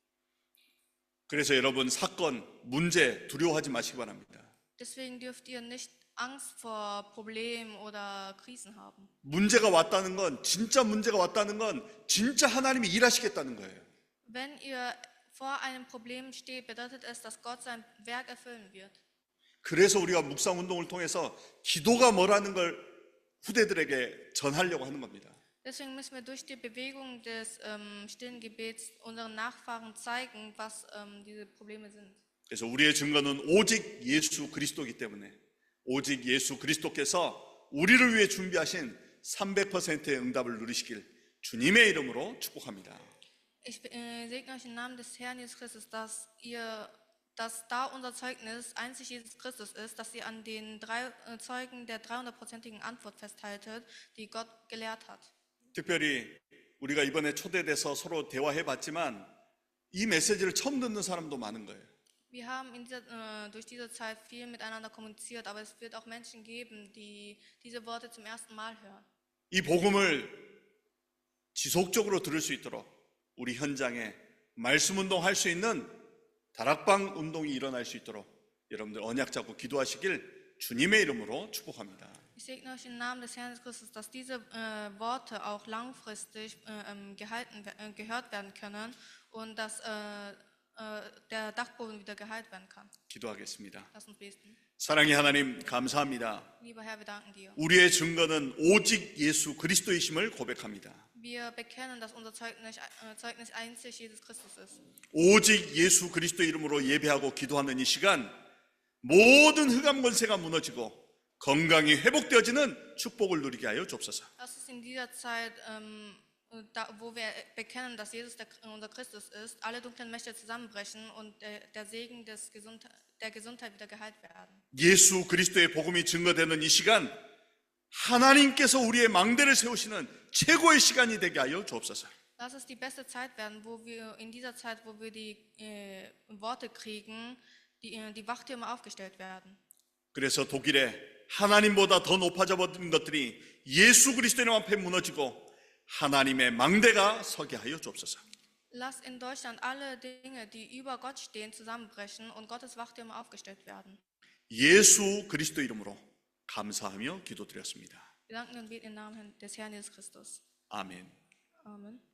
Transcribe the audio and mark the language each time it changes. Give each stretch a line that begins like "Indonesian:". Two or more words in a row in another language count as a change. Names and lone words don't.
Korean: 그래서 여러분 사건, 문제 두려워하지 마시기 바랍니다.
German: Deswegen dürft ihr nicht Angst vor Problemen oder Krisen haben.
Korean: 문제가 왔다는 건 진짜 문제가 왔다는 건 진짜 하나님이 일하시겠다는 거예요.
German: Wenn ihr vor einem Problem steht, bedeutet es, dass Gott sein Werk erfüllen wird.
Korean: 그래서 우리가 묵상 운동을 통해서 기도가 뭐라는 걸 후대들에게 전하려고 하는 겁니다.
German: Deswegen müssen wir durch die Bewegung des stillen Gebets unseren Nachfahren zeigen, was diese Probleme sind.
Korean: 그래서 우리의 증거는 오직 예수 그리스도이기 때문에 오직 예수 그리스도께서 우리를 위해 준비하신 300%의 응답을 누리시길 주님의 이름으로 축복합니다.
German: Ich segne euch im Namen des Herrn Jesus Christus, dass da unser Zeugnis einzig Jesus Christus ist, dass ihr an den 3 Zeugen der 300%igen Antwort festhaltet, die Gott gelehrt hat.
Korean: 특별히 우리가 이번에 초대돼서 서로 대화해봤지만 이 메시지를 처음 듣는 사람도 많은 거예요.
German: Wir haben durch diese Zeit viel miteinander kommuniziert, aber es wird auch Menschen geben, die diese Worte zum ersten Mal hören.
Korean: 이 복음을 지속적으로 들을 수 있도록 우리 현장에 말씀 운동할 수 있는 다락방 운동이 일어날 수 있도록 여러분들 언약 잡고 기도하시길 주님의 이름으로 축복합니다.
German: Ich segne euch im Namen des Herrn Jesus Christus, dass diese Worte auch langfristig gehört werden können und dass der Dachboden wieder geheilt werden kann.
Korean: 기도하겠습니다.
German: Lass uns beten.
Korean: 사랑의 하나님 감사합니다.
German: Lieber Herr, wir danken dir.
Korean: 우리의 증거는 오직 예수 그리스도이심을 고백합니다.
German: Wir bekennen, dass unser Zeugnis einzig Jesus Christus ist.
Korean: 오직 예수 그리스도 이름으로 예배하고 기도하는 이 시간 모든 흑암 권세가 무너지고 건강이 회복되어지는 축복을 누리게 하여 주옵소서.
German: Lass uns in dieser Zeit, wo wir bekennen, dass Jesus unser Christus ist, alle dunklen Mächte zusammenbrechen und der Segen der Gesundheit wieder geheilt werden.
Korean: 예수 그리스도의 복음이 증거되는 이 시간 하나님께서 우리의 망대를 세우시는 최고의 시간이 되게 하여 주옵소서.
German: Lass es die beste Zeit werden, in dieser Zeit, wo wir die Worte kriegen, die Wachtürme aufgestellt werden.
Korean: 그래서 독일에 하나님보다 더 높아져 버린 것들이 예수 그리스도의 이름 앞에 무너지고 하나님의 망대가 서게 하여 주옵소서.
German: Lass in Deutschland alle Dinge, die über Gott stehen, zusammenbrechen und Gottes Wachtürme aufgestellt werden.
Korean: 예수 그리스도 이름으로 감사하며 기도드렸습니다.
German: Wir danken und beten im Namen des Herrn Jesus Christus.
Korean: 아멘.
German: Amen.